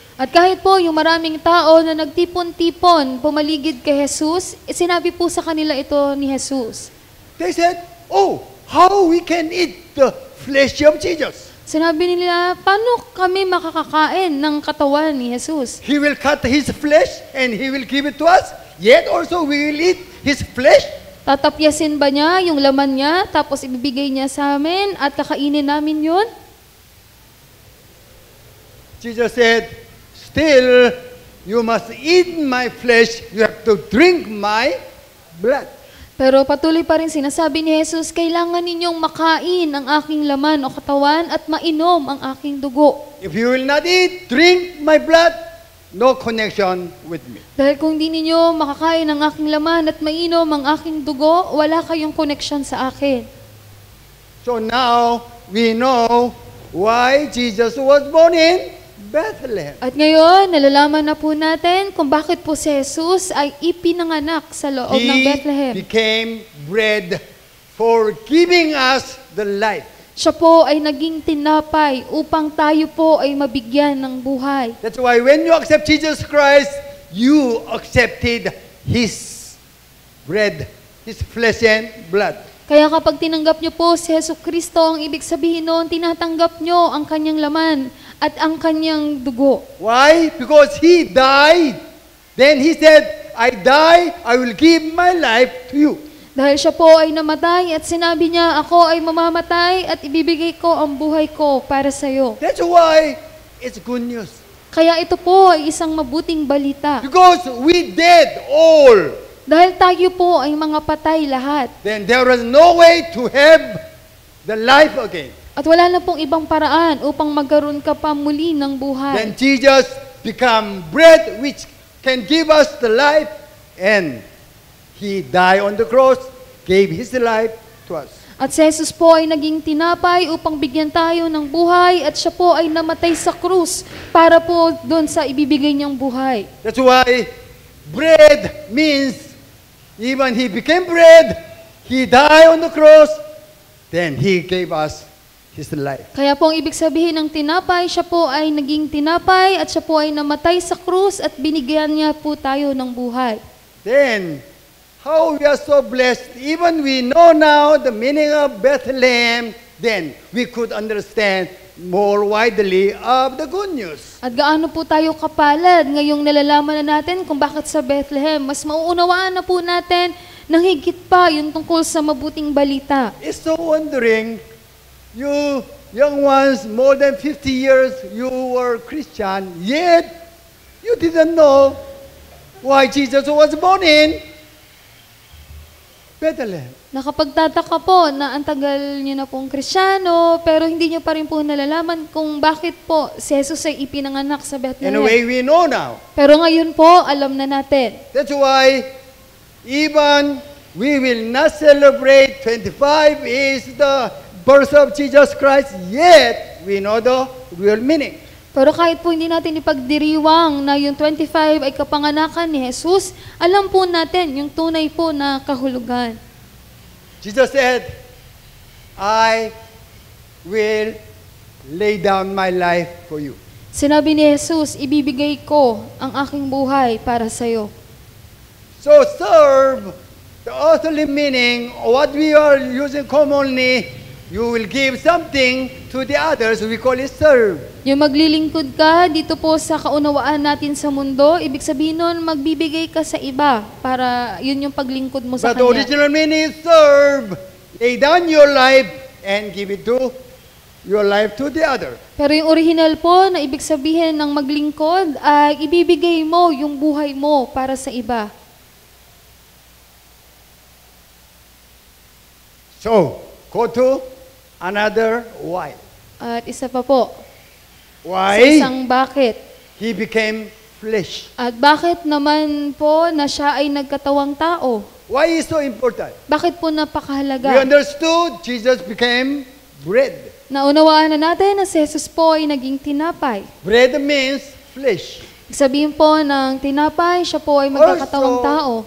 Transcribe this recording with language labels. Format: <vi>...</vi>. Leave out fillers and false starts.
<tl>At kahit po yung maraming tao na nagtipon-tipon, pumaligid kay Jesus, sinabi po sa kanila ito ni Jesus.</tl> <en>They said, oh, how we can eat the flesh of Jesus?</en> <tl>Sinabi nila, paano kami makakakain ng katawan ni Jesus?</tl> <en>He will cut his flesh and he will give it to us. Yet also we will eat his flesh.</en> <tl>Tatapyasin ba niya yung laman niya, tapos ibibigay niya sa amin at kakainin namin yun?</tl> <en>Jesus said, still, you must eat my flesh, you have to drink my blood.</en> <tl>Pero patuloy pa rin sinasabi ni Jesus, kailangan ninyong makain ang aking laman o katawan at mainom ang aking dugo.</tl> <en>If you will not eat, drink my blood, no connection with me.</en> <tl>Dahil kung di ninyo makakain ang aking laman at mainom ang aking dugo, wala kayong connection sa akin.</tl> <en>So now, we know why Jesus was born in Bethlehem.</en> <tl>At ngayon, nalalaman na po natin kung bakit po si Jesus ay ipinanganak sa loob ng</tl> <en>He</en> <tl>Bethlehem.</tl> <en>became bread for giving us the life.</en> <tl>Siya po ay naging tinapay upang tayo po ay mabigyan ng buhay.</tl> <en>That's why when you accept Jesus Christ, you accepted His bread, His flesh and blood.</en> <tl>Kaya kapag tinanggap niyo po si Jesu Kristo, ang ibig sabihin noon, tinatanggap niyo ang kanyang laman at ang kanyang dugo.</tl> <en>Why? Because He died. Then He said, I die, I will give my life to you.</en> <tl>Dahil siya po ay namatay at sinabi niya, ako ay mamamatay at ibibigay ko ang buhay ko para sa iyo.</tl> <en>That's why it's good news.</en> <tl>Kaya ito po ay isang mabuting balita.</tl> <en>Because we dead all.</en> <tl>Dahil tayo po ay mga patay lahat.</tl> <en>Then there was no way to have the life again.</en> <tl>At wala na pong ibang paraan upang magkaroon ka pa muli ng buhay.</tl> <en>Then Jesus become bread which can give us the life, and He died on the cross, gave His life to us.</en> <tl>At si Jesus po ay naging tinapay upang bigyan tayo ng buhay at siya po ay namatay sa krus para po doon sa ibibigay niyang buhay.</tl> <en>That's why bread means even He became bread, He died on the cross, then He gave us His life.</en> <tl>Kaya po ang ibig sabihin ng tinapay, siya po ay naging tinapay at siya po ay namatay sa krus at binigyan niya po tayo ng buhay.</tl> <en>Then, how we are so blessed, even we know now the meaning of Bethlehem, then we could understand more widely of the good news.</en> <tl>At gaano po tayo kapalad ngayong nalalaman na natin kung bakit sa Bethlehem. Mas mauunawaan na po natin ng higit pa yung tungkol sa mabuting balita.</tl> <en>It's so wondering, you young ones, more than 50 years, you were Christian, yet you didn't know why Jesus was born in Bethlehem.</en> <tl>Nakapagtataka po na ang tagal niyo na pong Kristiyano, pero hindi niyo pa rin po nalalaman kung bakit po si Jesus ay ipinanganak sa</tl> <en>In a way,</en> <tl>Bethlehem.</tl> <en>we know now.</en> <tl>Pero ngayon po, alam na natin.</tl> <en>That's why even we will not celebrate 25 is the birth of Jesus Christ, yet we know the real meaning.</en> <tl>Pero kahit po hindi natin ipagdiriwang na yung 25 ay kapanganakan ni Jesus, alam po natin yung tunay po na kahulugan.</tl> <en>Jesus said, I will lay down my life for you.</en> <tl>Sinabi ni Jesus, ibibigay ko ang aking buhay para sa iyo.</tl> <en>So serve, the earthly meaning, what we are using commonly, you will give something to the others, we call it serve.</en> <tl>Yung maglilingkod ka dito po sa kaunawaan natin sa mundo, ibig sabihin nun, magbibigay ka sa iba para yun yung paglingkod mo sa</tl> <en>But the</en> <tl>Kanya.</tl> <en>original meaning is serve, lay down your life and give it to your life to the other.</en> <tl>Pero yung original po na ibig sabihin ng maglingkod ay ibibigay mo yung buhay mo para sa iba.</tl> <en>So, go to another why.</en> <tl>At isa pa po, sa</tl> <en>Why?</en> <tl>isang bakit.</tl> <en>He became flesh.</en> <tl>At bakit naman po na siya ay nagkatawang tao?</tl> <en>Why is so important?</en> <tl>Bakit po</tl> <en>We</en> <tl>napakahalaga?</tl> <en>understood Jesus became bread.</en> <tl>Naunawaan na natin na si Jesus po ay naging tinapay.</tl> <en>Bread means flesh.</en> <tl>Ibig sabihin po ng tinapay, siya po ay magkakatawang tao.</tl>